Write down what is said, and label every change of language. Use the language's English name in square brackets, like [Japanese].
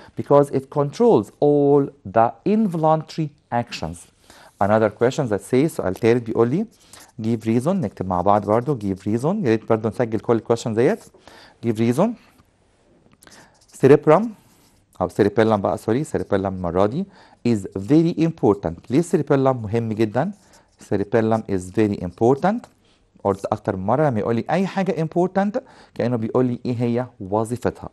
[English] Because it controls all the involuntary actions. Another question that says [Arabic] سؤال تالت بيقول لي [English] give reason. [Arabic] نكتب مع بعض برضو give reason. يا ريت برضو نسجل كل الكويشن ديت. [English] give reason. cerebrum او cerebellum بقى cerebellum [Arabic] المرة دي [English] is very important. [Arabic] ليه cerebellum مهم جدا؟ [English] cerebellum is very important. [Arabic] قلت اكتر من مره لما يقول لي اي حاجه important كانه بيقول لي ايه هي وظيفتها.